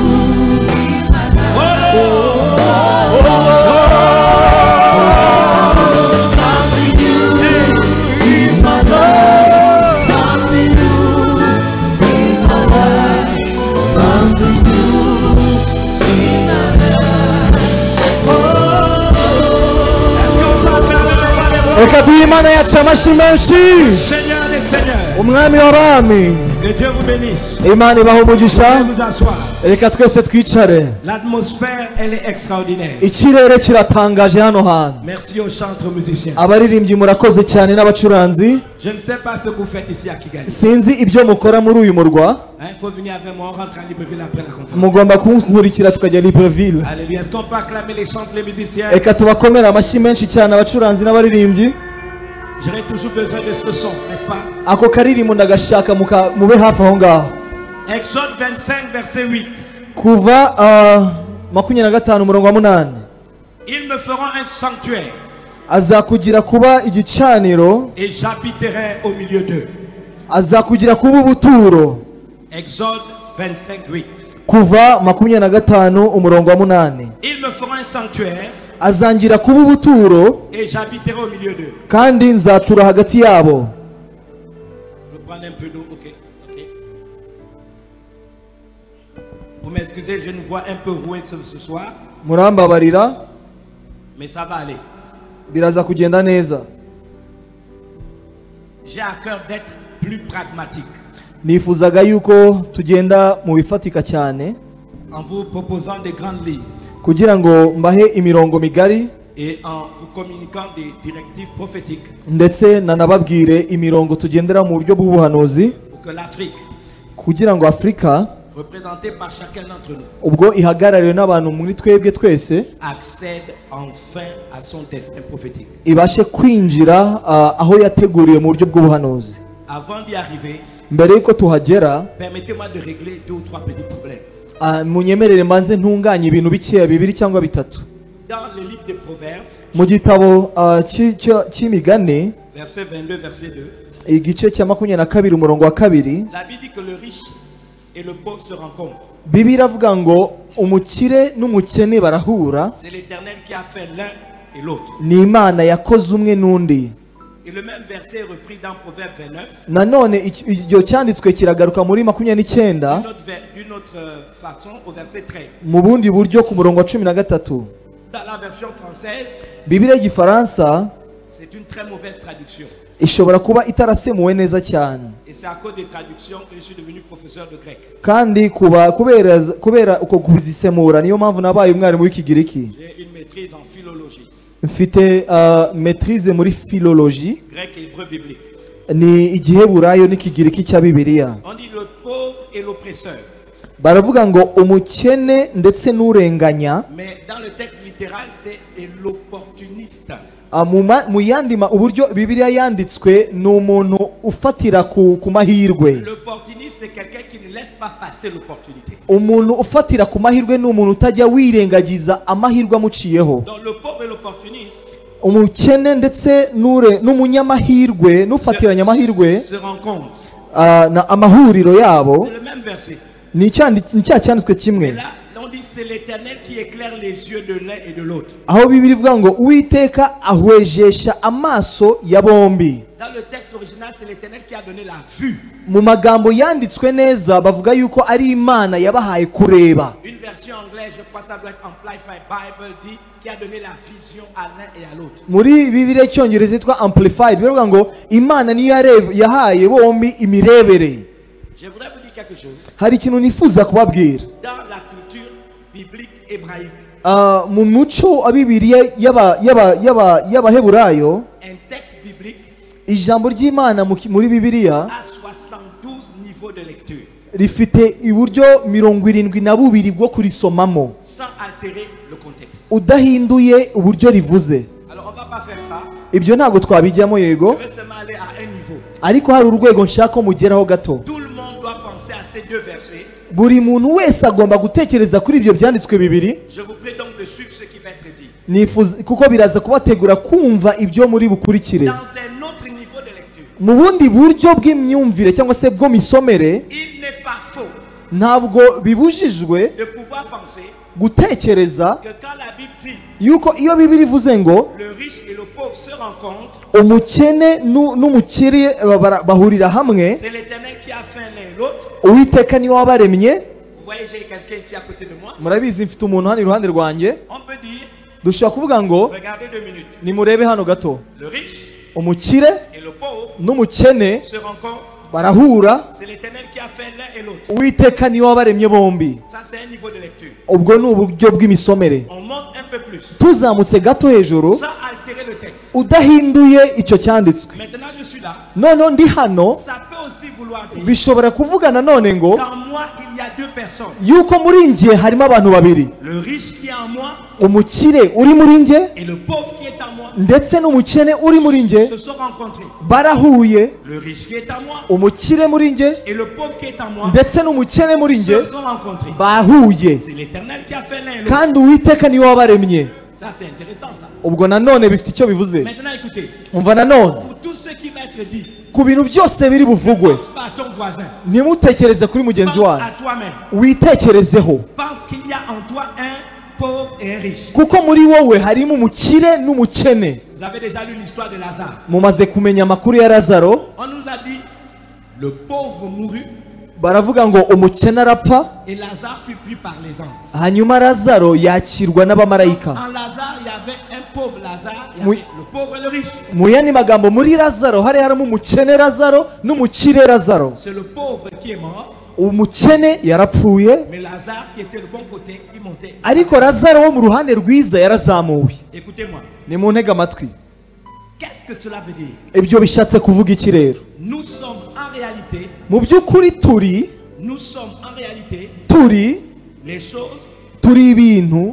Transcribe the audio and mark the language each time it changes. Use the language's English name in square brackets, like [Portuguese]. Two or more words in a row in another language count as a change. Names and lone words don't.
[English] Something new in my life. Something new in my life. Something new in my life. [French] Est-ce qu'on peut acclamer le roi des rois? [Kinyarwanda] Reka duhe Imana yacu amashyi menshi. [French] Seigneur des seigneurs. [Kinyarwanda] Umwami w'abami. [French] Que Dieu vous bénisse. [Kinyarwanda] Imana ibahe umugisha. [French] Vous asseoir. [Kinyarwanda] Reka twese twicare. [French] L'atmosphère, elle est extraordinaire. [Kinyarwanda] Ikirere kiratangaje hano hantu. [French] Merci aux chantres musiciens. [Kinyarwanda] Abaririmbyi murakoze cyane n'abacuranzi. [French] Je ne sais pas ce que vous faites ici à Kigali. [Kinyarwanda] Sinzi ibyo mukora muri uyu murwa. [French] Il faut venir avec moi, on rentre à Libreville après la conférence. [Kinyarwanda] Mugomba kunkurikira tukajya Libreville. [French] Alléluia. Est-ce qu'on peut acclamer les chantres, les musiciens? [Kinyarwanda] Reka tubakomere amashyi menshi cyane abacuranzi n'abaririmbyi. [French] J'aurais toujours besoin de ce son, n'est-ce pas? [Kinyarwanda] Ako karirimbo ndagashaka mube hafi aho ngaho. [French] Exode 25, verset 8. [Kinyarwanda] Kuva 25 umurongo wa 8. [French] Ils me feront un sanctuaire [Kinyarwanda] Azakugira kuba igicaniro, [French] et j'habiterai au milieu d'eux. [Kinyarwanda] azakugira kuba ubuturo. [French] Exode 25, 8. [Kinyarwanda] Kuva 25 umurongo wa 8. [French] Ils me feront un sanctuaire [Kinyarwanda] Azangira kuba ubuturo [French] et j'habiterai au milieu d'eux. [Kinyarwanda] kandi nzatura hagati yabo. [French] Je vais prendre un peu d'eau, ok. Vous m'excusez, j'ai une voix un peu rouée ce soir, [Kinyarwanda] Murambabarira, [French] mais ça va aller. [Kinyarwanda] biraza kugenda neza. [French] J'ai à cœur d'être plus pragmatique [Kinyarwanda] Nifuzaga yuko tugenda mu bifatika cyane [French] en vous proposant des grandes lignes [Kinyarwanda] kugira ngo mbahe imirongo migari [French] et en vous communiquant des directives prophétiques [Kinyarwanda] ndetse nanababwire imirongo tugendera mu buryo bw'ubuhanuzi [French] pour que l'Afrique, [Kinyarwanda] kugira ngo Afurika [French] représentée par chacun d'entre nous, [Kinyarwanda] ubwo ihagarariwe n'abantu muri twebwe twese [French] accède enfin à son destin prophétique. [Kinyarwanda] ibashe kwinjira aho yateguriwe mu buryo bw'ubuhanuzi. [French] Avant d'y arriver, [Kinyarwanda] Mbere yuko tuhagera, [French] permettez-moi de régler 2 ou 3 petits problèmes. [Kinyarwanda] munyemerere manze ntunganye ibintu bikeya 2 cyangwa 3. [French] Dans le livre des Proverbes, [Kinyarwanda] Mu gitabo cy'imigani [French] verset 22, verset 2, [Kinyarwanda] igice cya 22 umurongo wa 2, [French] la Bible dit que le riche et le pauvre se rencontrent. [Kinyarwanda] Bibiliya iravuga ngo umukire n'umukene barahura, [French] C'est l'Éternel qui a fait l'un et l'autre. [Kinyarwanda] ni Imana yakoze umwe n'undi. [French] Et le même verset est repris dans Proverbe 29, [Kinyarwanda] Nanone icyo cyanditswe kiragaruka muri 29 [French] d'une autre façon, au verset 13. [Kinyarwanda] mu bundi buryo ku murongo wa 13. [French] Dans la version française, [Kinyarwanda] Bibiliya y'Igifaransa [French] c'est une très mauvaise traduction. [Kinyarwanda] ishobora kuba itarasemuwe neza cyane, [French] Et c'est à cause des traductions que je suis devenu professeur de grec. [Kinyarwanda] kandi kubera uko kuzisemura niyo mpamvu nabaye umwarimu w'ikigiriki. [French] J'ai une maîtrise en philologie, [Kinyarwanda] Mfite maîtrise muri philologie, [French] grec et hébreu biblique. [Kinyarwanda] ni igiheburayo n'ikigiriki cya Bibiliya. [French] On dit le pauvre et l'oppresseur. [Kinyarwanda] Baravuga ngo umukene ndetse n'urenganya. [French] Mais dans le texte littéral, c'est et l'opportuniste. [Kinyarwanda] Mu yandi uburyo Bibiliya yanditswe ni umuntu ufatira ku mahirwe. [French] L'opportuniste, c'est quelqu'un qui ne laisse pas passer l'opportunité. [Kinyarwanda] Umuntu ufatira ku mahirwe ni umuntu utajya wirengagiza amahirwe amuciyeho. [French] Donc le pauvre et l'opportuniste [Kinyarwanda] Umukene ndetse n'umunyamahirwe n'ufatiranya amahirwe [French] se rencontrent. [Kinyarwanda] na amahuriro yabo [French] C'est le même verset. [Kinyarwanda] ni cya cyanditswe kimwe. [French] Et là, on dit c'est l'Éternel qui éclaire les yeux de l'un et de l'autre. [Kinyarwanda] Aho Bibiliya ivuga ngo Uwiteka ahwejesha amaso ya bombi. [French] Dans le texte original, c'est l'Éternel qui a donné la vue. [Kinyarwanda] Mu magambo yanditswe neza bavuga yuko ari Imana yabahaye kureba. [French] Une version anglaise, je crois ça doit être Amplified Bible, dit qui a donné la vision à l'un et à l'autre. [Kinyarwanda] Muri Bibiliya y'Icyongereza yitwa Amplified biravuga ngo Imana niyo yahaye bombi imirebere. [French] Je voudrais vous dire quelque chose. [Kinyarwanda] Hari ikintu nifuza kubabwira. [French] Dans la culture biblique hébraïque, [Kinyarwanda] Mu muco wa Bibiliya y'Abaheburayo, [French] un texte biblique [Kinyarwanda] ijambo ry'Imana muri Bibiliya [French] a 72 niveaux de lecture, [Kinyarwanda] rifite iburyo 72 bwo kurisomamo [French] sans altérer le contexte. [Kinyarwanda] udahinduye uburyo rivuze. [French] Alors on va pas faire ça. [Kinyarwanda] Ibyo ntabwo twabijyamo yego, [French] Je vais seulement aller à un niveau. [Kinyarwanda] ariko hari urwego nshaka ko mugeraho gato. [French] Tout le monde doit penser à ces 2 versets. [Kinyarwanda] Buri muntu wese agomba gutekereza kuri ibyo byanditswe bibiri. [French] Je vous prie donc de suivre ce qui va être dit. [Kinyarwanda] Nifuza kuko biraza kubategura kumva ibyo muri bukurikire. [French] Dans un autre niveau de lecture, [Kinyarwanda] Mu bundi buryo bw'imyumvire cyangwa se bwo misomere, [French] il n'est pas [Kinyarwanda] ntabwo bibujijwe [French] de pouvoir penser [Kinyarwanda] gutekereza [French] que quand la Bible dit [Kinyarwanda] yuko iyo Bibiliya ivuze ngo [French] le riche et le pauvre se rencontrent, [Kinyarwanda] umukene n'umukire bahurira hamwe, [French] c'est l'Éternel qui a fait l'un et l'autre. [Kinyarwanda] Uwiteka niwe wabaremye. [French] Vous voyez, j'ai quelqu'un ici à côté de moi. [Kinyarwanda] Murabizi mfite umuntu hano iruhande rwanjye. [French] On peut dire, [Kinyarwanda] Dushobora kuvuga ngo [French] regardez 2 minutes. [Kinyarwanda] nimurebe hano gato, [French] Le riche [Kinyarwanda] umukire [French] et le pauvre [Kinyarwanda] n'umukene [French] se rencontrent. [Kinyarwanda] barahura, [French] C'est l'Éternel qui a fait l'un et l'autre. [Kinyarwanda] Uwiteka niwe wabaremye bombi. [French] Ça, c'est un niveau de lecture. [Kinyarwanda] Ubwo ni uburyo bw'imisomere. [French] On monte un peu plus, [Kinyarwanda] Tuzamutse gato hejuru [French] sans altérer le texte. [Kinyarwanda] udahinduye icyo cyanditswe. [French] Maintenant, je suis là. [Kinyarwanda] Noneho ndi hano, [French] Ça peut aussi vouloir dire [Kinyarwanda] bishobora kuvuga nanone ngo [French] qu'en moi, il y a 2 personnes. [Kinyarwanda] yuko muri njye harimo abantu babiri, [French] Le riche qui est en moi [Kinyarwanda] umukire uri muri njye [French] et le pauvre qui est en moi [Kinyarwanda] ndetse n'umukene uri muri njye [French] se sont rencontrés. [Kinyarwanda] barahuye. [French] Le riche qui est en moi [Kinyarwanda] Umukire muri njye [French] et le pauvre qui est en moi [Kinyarwanda] ndetse n'umukene muri njye [French] se sont rencontrés. [Kinyarwanda] bahuye, [French] C'est l'Éternel qui a fait l'un et l'autre. [Kinyarwanda] kandi Uwiteka niwe wabaremye. [French] Ça, c'est intéressant, ça. [Kinyarwanda] Ubwo nanone bifite icyo bivuze. [French] Maintenant, écoutez. [Kinyarwanda] Umva nanone [French] Pour tout ce qui va être dit, [Kinyarwanda] ku bintu byose biri buvugwe, [French] pense pas à ton voisin. [Kinyarwanda] ntimutekereze kuri mugenzi [French] Pense [Kinyarwanda] wanyu, [French] à toi-même. [Kinyarwanda] witekerezeho, [French] Pense qu'il y a en toi un pauvre et un riche. [Kinyarwanda] kuko muri wowe harimo umukire n'umukene. [French] Vous avez déjà lu l'histoire de Lazare. [Kinyarwanda] Mumaze kumenya amakuru ya Lazaro. [French] On nous a dit, le pauvre mourut [Kinyarwanda] Baravuga ngo umukene arapfa, [French] et Lazare fut pris par les anges. [Kinyarwanda] hanyuma Lazaro yakirwa n'abamarayika. [French] En Lazare, il y avait un pauvre Lazare, il y Oui. avait le pauvre et le riche. [Kinyarwanda] Mu yandi magambo, muri Lazaro hari harimo umukene Lazaro n'umukire Lazaro. [French] C'est le pauvre qui est mort, [Kinyarwanda] Umukene yarapfuye, [French] mais Lazare qui était le bon côté, il montait. [Kinyarwanda] ariko Lazaro wo mu ruhande rwiza yarazamuwe. [French] Écoutez-moi, [Kinyarwanda] Nimuntege amatwi, [French] qu'est-ce que cela veut dire? [Kinyarwanda] ibyo bishatse kuvuga iki rero? [French] Nous sommes en réalité, [Kinyarwanda] Mu by'ukuri turi [French] les choses [Kinyarwanda] ibintu,